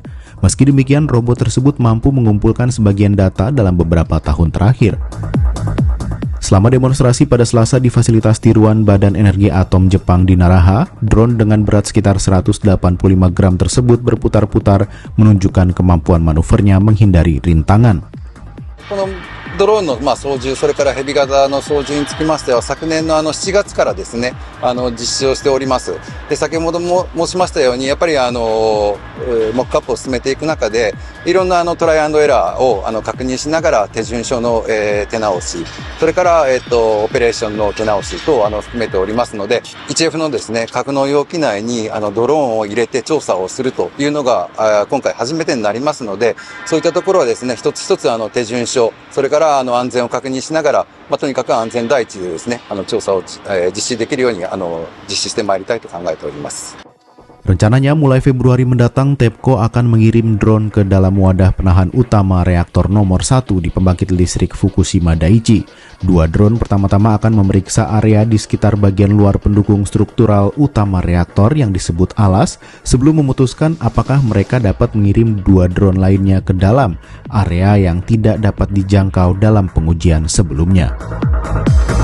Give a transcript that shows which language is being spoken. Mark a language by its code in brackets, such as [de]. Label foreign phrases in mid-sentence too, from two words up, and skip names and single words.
[id] Meski demikian, robot tersebut mampu mengumpulkan sebagian data dalam beberapa tahun terakhir. Selama demonstrasi pada Selasa di fasilitas tiruan Badan Energi Atom Jepang di Naraha, drone dengan berat sekitar 185 gram tersebut berputar-putar menunjukkan kemampuan manuvernya menghindari rintangan. [ja] ドローンの操縦、それからヘビ型の操縦につきましては、昨年の7月からですね、実施をしております。で、先ほども申しましたように、やっぱりモックアップを進めていく中で、いろんなトライアンドエラーを確認しながら手順書の、手直し、それからオペレーションの手直し等含めておりますので、1F のですね、格納容器内にドローンを入れて調査をするというのが今回初めてになりますので、そういったところはですね、一つ一つ手順書、それから安全を確認しながら、とにかく安全第一でですね、調査を実施できるように実施してまいりたいと考えております。 [id] Rencananya mulai Februari mendatang, TEPCO akan mengirim drone ke dalam wadah penahan utama reaktor nomor 1 di pembangkit listrik Fukushima Daiichi. 2 drone pertama-tama akan memeriksa area di sekitar bagian luar pendukung struktural utama reaktor yang disebut alas, sebelum memutuskan apakah mereka dapat mengirim 2 drone lainnya ke dalam area yang tidak dapat dijangkau dalam pengujian sebelumnya.